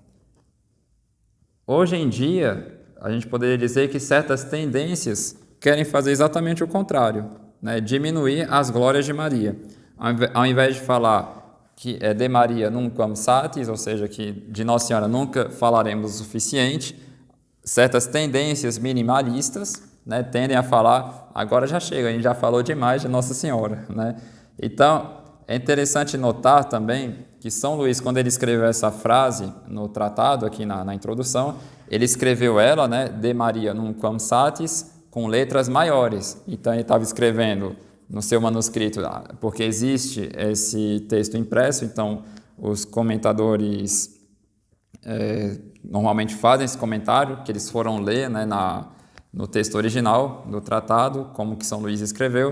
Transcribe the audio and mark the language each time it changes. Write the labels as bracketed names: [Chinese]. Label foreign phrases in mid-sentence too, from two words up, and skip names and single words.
[Portuguese] Hoje em dia, a gente poderia dizer que certas tendências querem fazer exatamente o contrário, né? Diminuir as glórias de Maria. Ao invés de falar que é [Latin] de Maria nunquam satis, [Portuguese] ou seja, que de Nossa Senhora nunca falaremos o suficiente. Certas tendências minimalistas, né, tendem a falar, agora já chega, a gente já falou demais de Nossa Senhora, né? Então, é interessante notar também que São Luís, quando ele escreveu essa frase no tratado, aqui na introdução, ele escreveu ela, né, [Latin] de Maria nunquam satis, [Portuguese] com letras maiores. Então, ele estava escrevendo no seu manuscrito, porque existe esse texto impresso, então os comentadores normalmente fazem esse comentário, que eles foram ler, né, no texto original do tratado, como que São Luís escreveu.